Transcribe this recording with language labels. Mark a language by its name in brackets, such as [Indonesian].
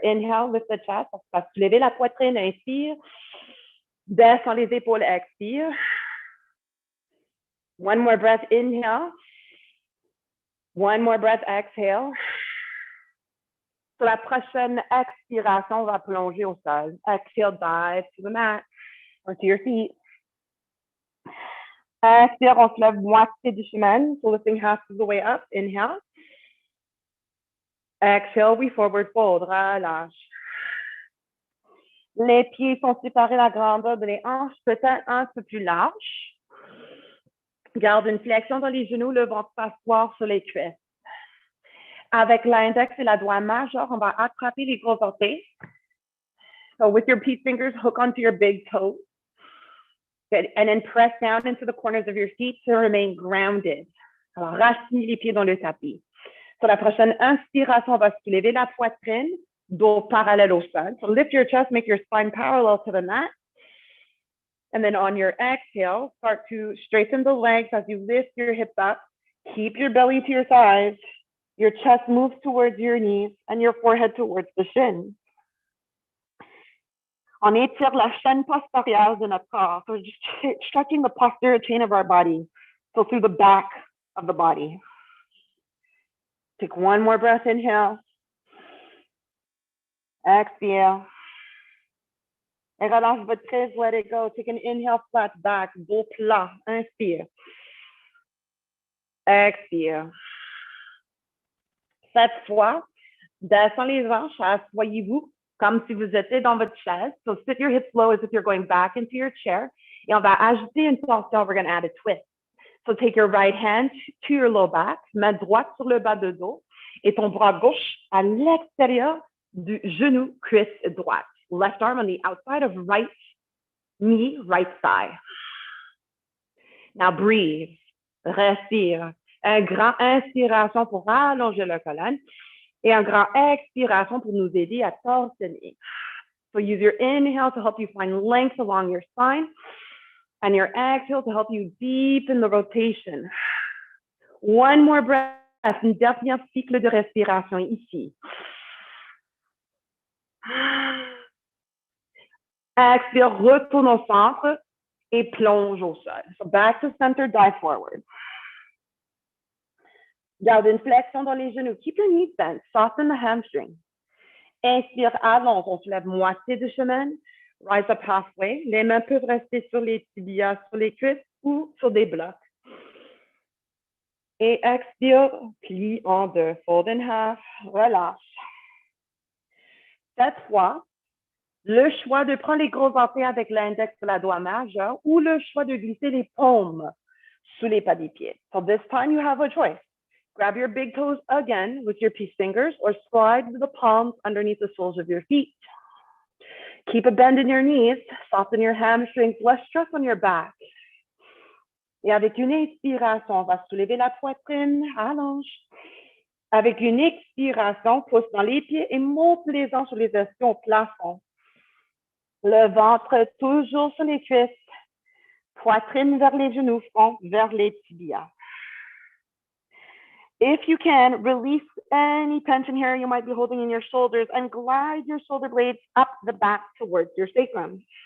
[English] Inhale, lift the chest. [French] On va soulever la poitrine, inspire. Descends les épaules, expire. [English] 1 more breath, inhale. 1 more breath, exhale. [French] Sur la prochaine expiration, on va plonger au sol. [English] Exhale, dive to the mat or to your feet. [French] Expire, on se lève moitié du chemin, [English] so lifting half of the way up. Inhale. Exhale, we forward fold. [French] Relâche. Les pieds sont séparés, la grandeur de les hanches peut-être un peu plus large. Garde une flexion dans les genoux, le ventre s'asseoir sur les cuisses. Avec l'index et la doigt majeur, on va attraper les gros orteils. [English] So with your peace fingers, hook onto your big toes. Good. And then press down into the corners of your feet to remain grounded. [French] Alors, racine les pieds dans le tapis. Sur la prochaine inspiration, on va soulever la poitrine, dos parallèle au sol. [English] So lift your chest, make your spine parallel to the mat. And then on your exhale, start to straighten the legs as you lift your hips up. Keep your belly to your thighs. Your chest moves towards your knees and your forehead towards the shins. [French] On étire la chaîne postérieure de notre corps. [English] So just stretching the posterior chain of our body. So through the back of the body. Take 1 more breath, inhale. Exhale. [French] Et relâche votre prise, [English] let it go. Take an inhale, flat back, [French] dos plat. Inspire. Expire. Cette fois, descends les hanches, asseyez-vous comme si vous étiez dans votre chaise. [English] So sit your hips low as if you're going back into your chair. [French] Et on va ajouter une tension. [English] We're going to add a twist. So take your right hand to your low back, [French] main droite sur le bas de dos et ton bras gauche à l'extérieur du genou, cuisse droite. [English] Left arm on the outside of right knee, right thigh. Now breathe, respire. [French] Un grand inspiration pour allonger la colonne et un grand expiration pour nous aider à torsionner. [English] So use your inhale to help you find length along your spine and your exhale to help you deepen the rotation. One more breath, [French] un dernier cycle de respiration ici. Expire, retourne au centre et plonge au sol. [English] So back to center, dive forward. [French] Garde une flexion dans les genoux. [English] Keep your knees bent. Soften the hamstring. [French] Inspire, allonge. On se lève moitié du chemin. [English] Rise up halfway. [French] Les mains peuvent rester sur les tibias, sur les cuisses ou sur des blocs. Et expire, plie en deux. [English] Fold in half. [French] Relâche. Cette fois, le choix de prendre les gros orteils avec l'index de la doigt majeur ou le choix de glisser les paumes sous les pas des pieds. [English] So this time you have a choice. Grab your big toes again with your peace fingers or slide the palms underneath the soles of your feet. Keep a bend in your knees, soften your hamstrings, less stress on your back. [French] Et avec une inspiration, on va soulever la poitrine, allonge. Avec une expiration, pousse dans les pieds et monte les hanches sur les essieux au plafond. Le ventre toujours sur les cuisses. Poitrine vers les genoux, front vers les tibias. [English] If you can, release any tension here you might be holding in your shoulders and glide your shoulder blades up the back towards your sacrum.